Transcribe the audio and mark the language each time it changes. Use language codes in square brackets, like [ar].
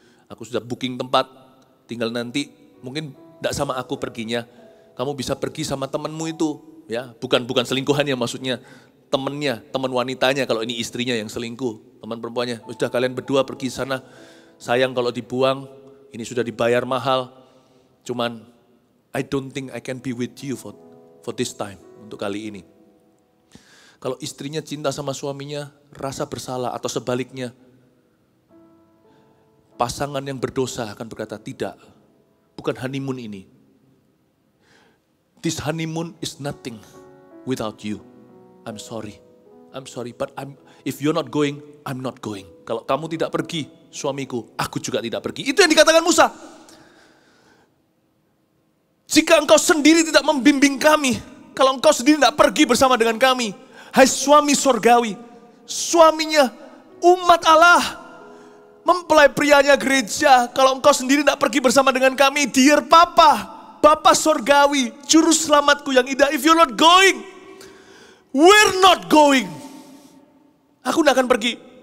[id] Aku sudah booking tempat, tinggal nanti mungkin tidak sama aku perginya, kamu bisa pergi sama temanmu itu, ya bukan selingkuhannya maksudnya, temannya, teman wanitanya kalau ini istrinya yang selingkuh, teman perempuannya, sudah kalian berdua pergi sana, sayang kalau dibuang, ini sudah dibayar mahal, cuman [en] I don't think I can be with you for this time, [id] untuk kali ini. Kalau istrinya cinta sama suaminya, rasa bersalah atau sebaliknya, pasangan yang berdosa akan berkata tidak. Bukan honeymoon ini. [en] This honeymoon is nothing without you. I'm sorry, but if you're not going, I'm not going. [id] Kalau kamu tidak pergi, suamiku, aku juga tidak pergi. Itu yang dikatakan Musa. Jika engkau sendiri tidak membimbing kami, kalau engkau sendiri tidak pergi bersama dengan kami, hai suami sorgawi, suaminya umat Allah, mempelai prianya gereja, kalau engkau sendiri tidak pergi bersama dengan kami, [en] dear Papa, [id] Bapa sorgawi, juru selamatku yang indah, [en] if you're not going, [id] we're not going. Aku tidak akan pergi.